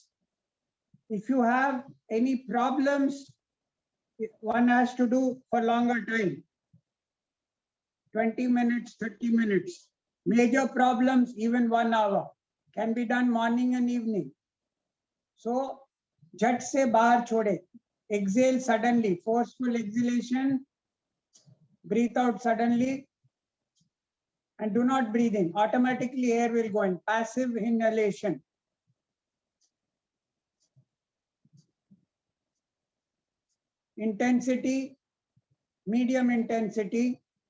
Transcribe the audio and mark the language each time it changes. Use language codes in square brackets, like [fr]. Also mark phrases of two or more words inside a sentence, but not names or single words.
[en] If you have any problems, one has to do for longer time. 20 minutes, 30 minutes. Major problems, even 1 hour. Can be done morning and evening. So, [hi] झट से बाहर छोड़े. [en] Exhale suddenly, forceful exhalation. Breathe out suddenly. And do not breathe in. Automatically air will go in. Passive inhalation. Intensity, medium intensity.